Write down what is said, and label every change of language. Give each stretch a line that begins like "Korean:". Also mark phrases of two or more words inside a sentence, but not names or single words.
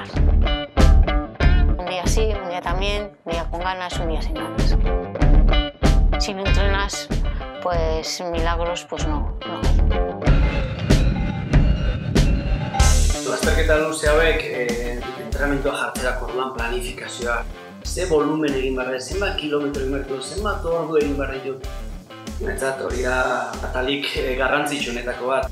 Spanish: Un día sí, un día también, un día con ganas, un día sin ganas. Si no entrenas, pues milagros pues no hay.
Basque: Lasterketa luze hauek entrenamentua jartzerako orduan planifikazioa. Ze volumen egin behar da, zenbat kilometro egin behar du, zenbat ordu egin behar ditu. Netzat hori da atalik garrantzitsuenetako bat.